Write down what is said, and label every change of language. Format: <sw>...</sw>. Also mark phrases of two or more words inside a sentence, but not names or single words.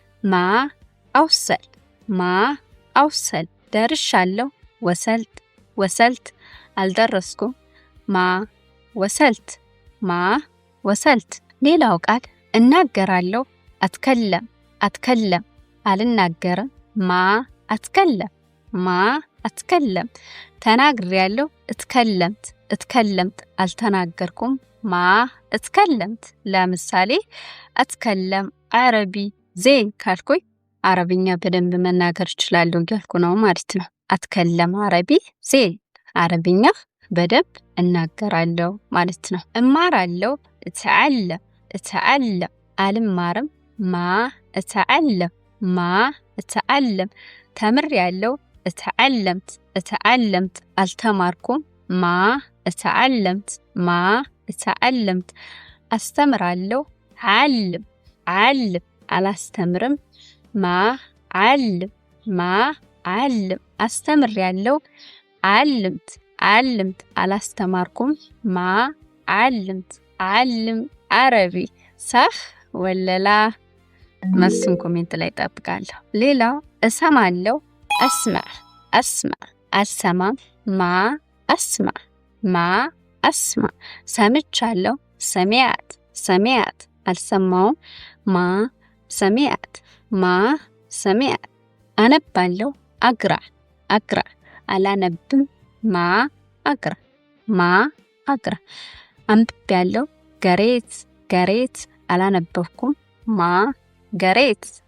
<am>አውሰል ደርሻለሁ ወሰልት አልደረስኩም ወሰልት ሌላው ቃል እናገራለሁ አትከለም አልናገርም አትከለም ተናግሬያለሁ እትከለምት اتكلمت አልተናገርኩም</am> <ar>ما اتكلمت</ar> <am>ለምሳሌ</am> <ar>اتكلم عربي</ar> <am>زين ካልኩኝ አረብኛ በደንብ መናገር እችላለሁ እያልኩ ነው ማለት ነው</am> <ar>اتكلم عربي زين</ar> <am>አረብኛ በደንብ እናገራለሁ ማለት ነው እማራለሁ اتعلم አልማርም</am> <ar>ما اتعلم</ar> <am>ተምሬያለሁ اتعلمت አልተማርኩም ማ اتعلمت አስተምራለሁ علم አላስተምርም</am> <ar>ما علم</ar> <am>አስተምሬያለሁ علمت አላስተማርኩም ማ</am> <ar>علم عربي صح ولا لا</ar> <am>መልሱን ኮሜንት ላይ ጠብቃለሁ ሌላው እሰማለሁ اسمع አልሰማም ማ اسمع ሰምቻለሁ سمعت አልሰማውም</am> <ar>ما سمعت</ar> <am>አነባለሁ አቅራ አላነብም</am> <ar>ما اقرا</ar> <am>አንብቤያለሁ ገሬት አላነበብኩም</am> <ar>ما قريت</ar>